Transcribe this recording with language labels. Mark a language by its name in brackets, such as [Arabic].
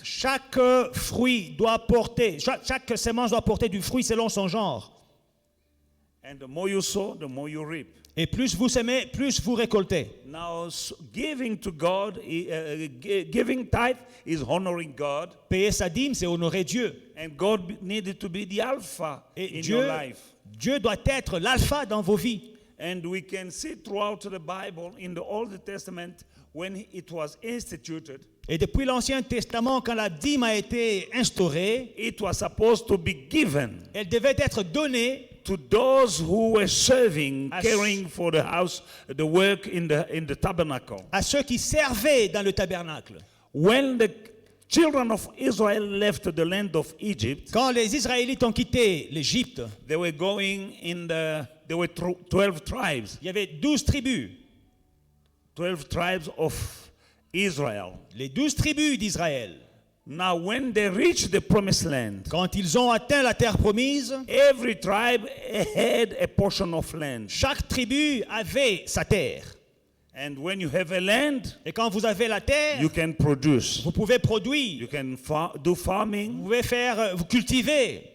[French] chaque fruit doit porter, chaque sémence doit porter du fruit selon son genre. [English] And the more you sow, the more you reap. [French] Et plus vous semez, plus vous récoltez. [English] Now, giving to God, giving tithe is honoring God, [French] Payer sa dîme, c'est honorer Dieu. [English] and God needed to be the alpha [French] Et [English] in [French] Dieu, [English] your life. [French] Dieu doit être l'alpha dans vos vies. [English] And we can see throughout the Bible, in the Old Testament, when it was instituted, [French] Et depuis l'Ancien Testament, quand la dîme a été instaurée, [English] it was supposed to be given [French] elle devait être donnée [English] to those who were serving, As- caring for the house, the work in the tabernacle. [French] à ceux qui servaient dans le tabernacle. [English] When the children of Israel left the land of Egypt, [French] Quand les Israélites ont quitté l'Égypte, [English] they were going there were 12 tribes, [French] il y avait 12 tribus. [English] 12 tribes of Israel. [French] Les 12 tribus d'Israël. [English] Now, when they reached the promised land, [French] Quand ils ont atteint la terre promise, [English] every tribe had a portion of land. [French] chaque tribu avait sa terre. [English] And when you have a land, [French] Et quand vous avez la terre, [English] you can produce. [French] vous pouvez [English] You [French] produire, [English] can do [French] vous [English] farming, [French] pouvez faire, vous cultiver,